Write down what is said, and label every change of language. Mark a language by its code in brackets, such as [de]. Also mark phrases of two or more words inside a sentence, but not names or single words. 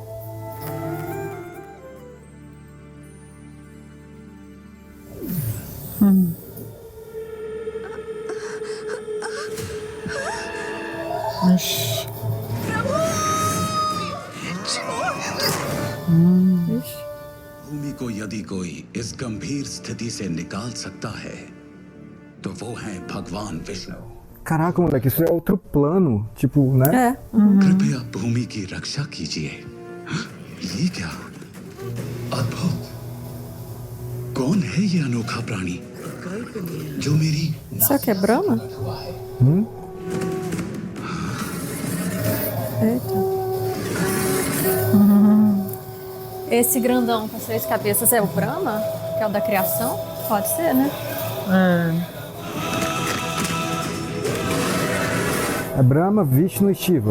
[pt] Ixi. Ixi. [hi] भूमि को यदि कोई इस गंभीर स्थिति से निकाल सकता है तो वो है भगवान विष्णु। [pt] Caraca, moleque, isso é outro plano. Tipo, né? É. [hi] कृपया भूमि की रक्षा कीजिए। ये क्या अद्भुत! कौन है ये अनोखा प्राणी जो मेरी [pt] Será que é Brahma? Eita. Esse grandão com 6 cabeças é o Brahma? Que é o da criação? Pode ser, né? É Brahma, Vishnu e Shiva.